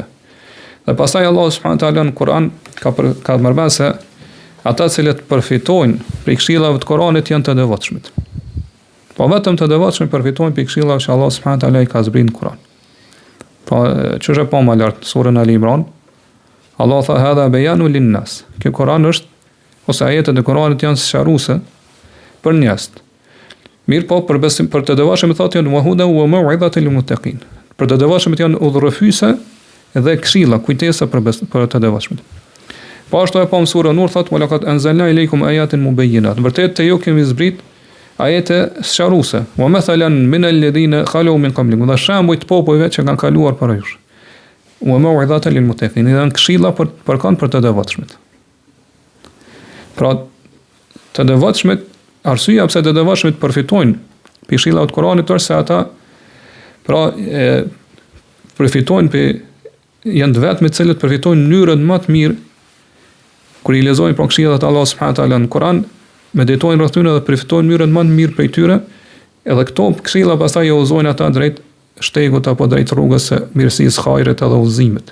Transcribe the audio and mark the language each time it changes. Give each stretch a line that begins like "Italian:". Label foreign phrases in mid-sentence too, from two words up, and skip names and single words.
Albanian: Dhe pastaj Allahu
Arabic: سبحانه وتعالى
Albanian: në Kur'an ka përmendur se ata që përfitojnë prej këshillave të Kur'anit janë të devotshmit. Po vetëm të devotshmit përfitojnë prej këshillave që Allahu
Arabic: سبحانه وتعالى
Albanian: i ka zbritur në Kur'an. Po çështë po më lart surën Ali Imran, Allah tha
Arabic: هذا بيان للناس.
Albanian: Ky Kur'an është ose ajetet e Kur'anit janë sqaruese për njerëz. Mirë po për të devotshëm thotë janë
Arabic: وهدى وموعظة للمتقين.
Albanian: Për të devotshëm janë udhërrëfyse dhe këshilla, kujtesa për të devotshëm. Po ashtu e po në surën Nur thotë
Arabic: ولقد أنزلنا إليكم آيات مبينات.
Albanian: Vërtet te ju kemi zbrit ajete sqaruese.
Arabic: ومثلا من الذين خلوا من قبلكم.
Albanian: Dhe shembuj të popujve që kanë kaluar para jush.
Arabic: وموعظة للمتقين.
Albanian: Janë këshilla për të devotshmit. Pra të devotshmit, arsyeja pse të devotshmit përfitojnë për këshillat e Kuranit është se ata pra përfitojnë janë të vetmit të cilët përfitojnë në mënyrën më të mirë kur i lexojnë për këshillat e Allahut
Arabic: سبحانه وتعالى
Albanian: në Kur'an, meditojnë rreth tyre dhe përfitojnë në mënyrën më të mirë prej tyre, edhe këto këshilla pastaj i udhëzojnë ata drejt shtegut apo drejt rrugës së mirësisë, hajrit edhe udhëzimit.